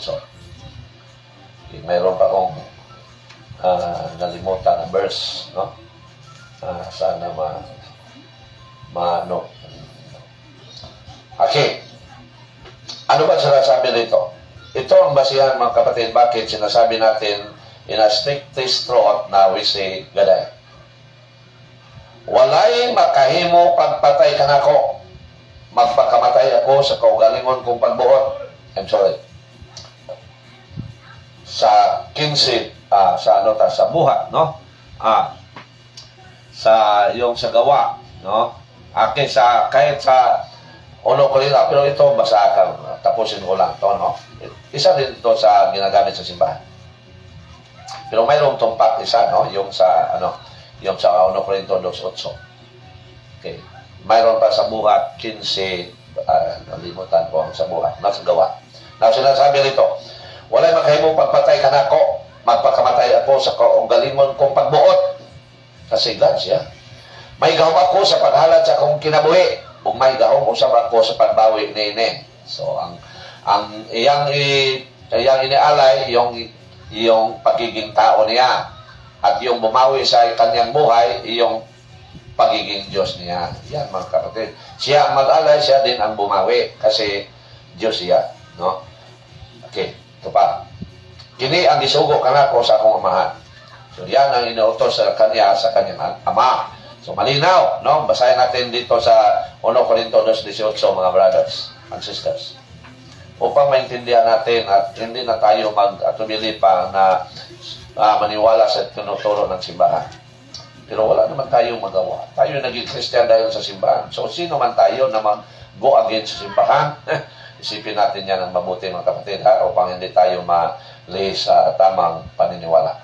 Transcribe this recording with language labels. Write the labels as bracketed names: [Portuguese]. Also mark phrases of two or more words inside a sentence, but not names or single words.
[Filipino] Okay, mayroon pa akong nalimutan na verse, no? Sana ano. Okay. Ano ba sinasabi rito? Ito ang basihan mga kapatid, bakit sinasabi natin [English] in a strictest truth [Filipino] na [English] we say [Filipino] gaday. [Cebuano] Walay makahimo pagpatay kanako. Magpakamatay ako sa kaugalingon kong pagbuot. [English] I'm sorry. [Cebuano] Sa 15 sa buhat, no? [Filipino] Yung sa gawa, no? Kahit sa uno ko rin, pero ito basa ka, tapusin ko lang to, no? Isa din ito sa ginagamit sa simbahan. Pero mayroong tumpak isa, no? Yung sa 1 Corinto 2:8. Okay. Mayroon pa sa buhat 15, nalimutan ko ang sa buhat, nasa gawa. Now, sinasabi rito, [Cebuano] walay makahimong pagpatay kanako, magpakamatay ako sa kaugalingon kong pagbuot. [Filipino] Kasi God siya. [Cebuano] May gahom ako sa paghalad sa akong kinabuhi, o may gahom usap ako sa pagbawi nini. [Filipino] So, ang iyang inialay, yung pagiging tao niya. At yung bumawi sa kanyang buhay, yung pagiging Diyos niya. Yan mga kapatid. Siya ang mag-alay, siya din ang bumawi. Kasi Diyos siya. No? Okay, ito pa. [Cebuano] Kini ang gisugo kanako sa akong amahan. [Filipino] So yan ang inuutos sa kanya sa kanyang ama. So malinaw, no? Basahin natin dito sa 1 Corinto 2:18 mga [English] brothers and sisters. [Filipino] Upang maintindihan natin at hindi na tayo mag-atumili pa na maniwala sa tinuturo ng simbahan. Pero wala naman tayong magawa. Tayo naging Christian dahil sa simbahan. So sino man tayo na mag-go against sa simbahan? Isipin natin yan ang mabuti mga kapatid upang hindi tayo mali sa tamang paniniwala.